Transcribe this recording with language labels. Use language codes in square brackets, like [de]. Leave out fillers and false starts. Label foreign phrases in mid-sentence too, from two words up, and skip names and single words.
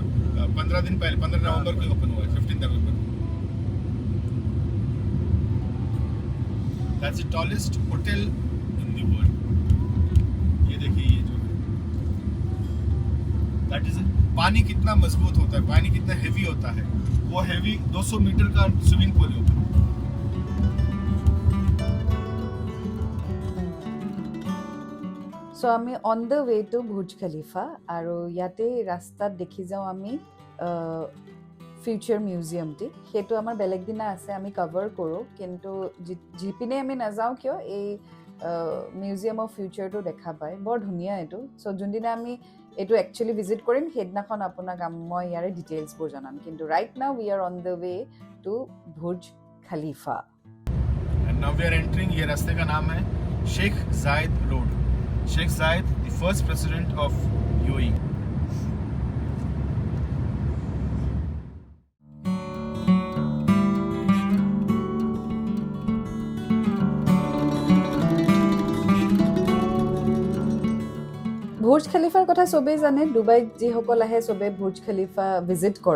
[hi] 15 दिन पहले, 15 नवंबर को ओपन हुआ है, 15 नवंबर। [en] that's the tallest hotel in the world. [hi] ये देखिए, ये जो [en] that is, [hi] पानी कितना मजबूत होता है, पानी कितना हेवी होता है। वो हेवी 200 मीटर का स्विमिंग पूल है। [as] চ' আমি [en] on the way to [as] বুৰ্জ খলিফা আৰু ইয়াতে ৰাস্তাত দেখি যাওঁ আমি ফিউচাৰ মিউজিয়ামটি। সেইটো আমাৰ বেলেগ দিনা আছে, আমি কভাৰ কৰোঁ, কিন্তু যিপিনে আমি নাযাওঁ কিয় এই [en] museum of futureটো [as] দেখা পায়। বৰ ধুনীয়া এইটো। চ' যোনদিনা আমি এইটো [en] actually visit [as] কৰিম সেইদিনাখন আপোনাক মই ইয়াৰে ডিটেইলছবোৰ জনাম। [en] কিন্তু right now we are on the way to বুৰ্জ খলিফা। and now we are entering, [hi] ये रास्ते का नाम है शेख जायद रोड। शेख जायद, [en] the first president of [hi] यूएई। [as] বুৰ্জ খলিফাৰ কথা চবেই জানে, ডুবাইত যিসকল আহে চবেই বুৰ্জ খলিফা ভিজিট কৰে।